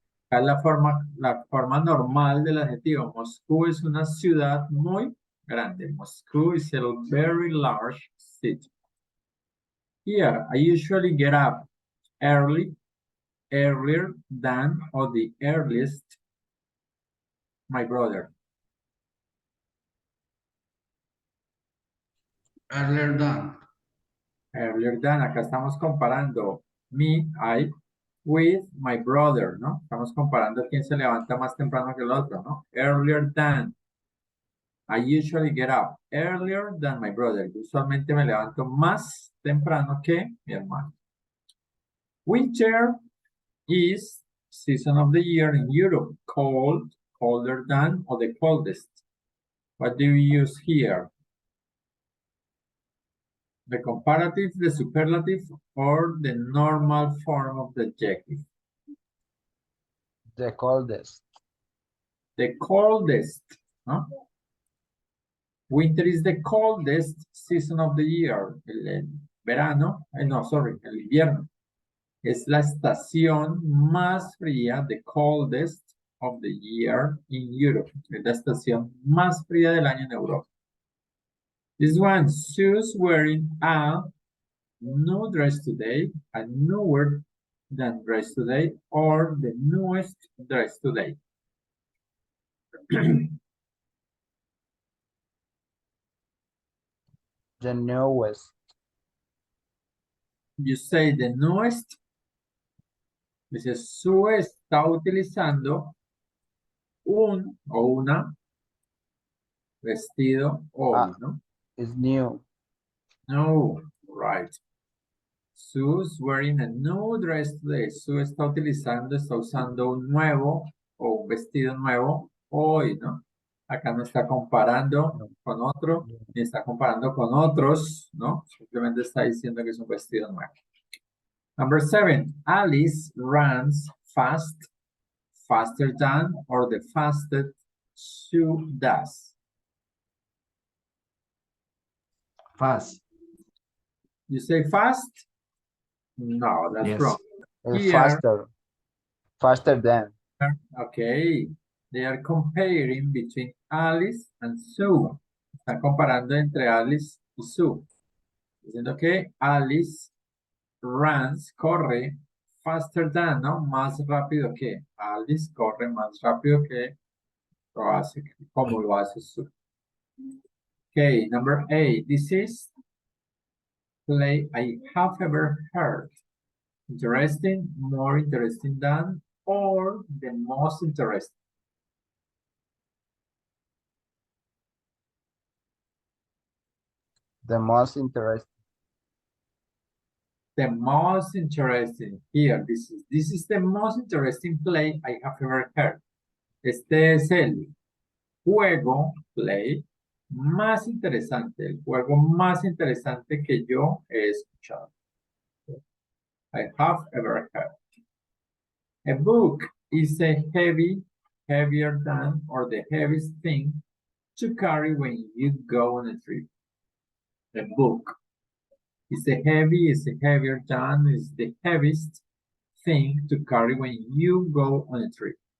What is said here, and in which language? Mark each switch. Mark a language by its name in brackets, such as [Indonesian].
[Spanish] Es la forma normal del adjetivo. Moscú es una ciudad muy grande. [English] Moscow is a very large city. Here, I usually get up earlier than, or the earliest, my brother. Earlier than. Earlier than, [Spanish] acá estamos comparando [English] me, I, with my brother, ¿no? [Spanish] Estamos comparando quién se levanta más temprano que el otro, ¿no? [English] Earlier than. I usually get up earlier than my brother. [Spanish] Usualmente me levanto más temprano que mi hermano. [English] Winter is season of the year in Europe, cold, colder than, or the coldest. What do we use here? The comparative, the superlative, or the normal form of the adjective? The coldest. The coldest, ¿no? Winter is the coldest season of the year. [Spanish] El verano, no, sorry, el invierno. Es la estación más fría, [English] the coldest of the year [Spanish] in Europe. Es la estación más fría del año en Europa. [English] This one, Sue's wearing a new dress today, a newer than dress today, or the newest dress today. The newest. You say the newest. [Spanish] Dice, Sue está utilizando un o una vestido hoy, ¿no? [English] It's new. No, right. Sue's wearing a new dress today. [Spanish] Sue está usando un nuevo o un vestido nuevo hoy, ¿no? Acá no está comparando con otro, ni está comparando con otros, ¿no? Simplemente está diciendo que es un vestido nuevo. [English] Number 7, Alice runs fast, faster than, or the fastest Sue does. Fast. You say fast? No, that's Yes. wrong. It's Here, faster than. okay, they are comparing between Alice and Sue. [Spanish] Están comparando entre Alice y Sue. Diciendo que [English] Alice runs, [Spanish] corre, [English] faster than, [Spanish] ¿no? Más rápido que. Alice corre más rápido que lo hace, como lo hace Sue. [English] Okay, number 8. This is play I have ever heard. Interesting, more interesting than, or the most interesting. The most interesting. The most interesting here. This is the most interesting play I have ever heard. [Spanish] Este es el juego, play, más interesante, el juego más interesante que yo he escuchado. [English] I have ever heard. A book is a heavier than, or the heaviest thing to carry when you go on a trip. A book is heavier than, is the heaviest thing to carry when you go on a trip.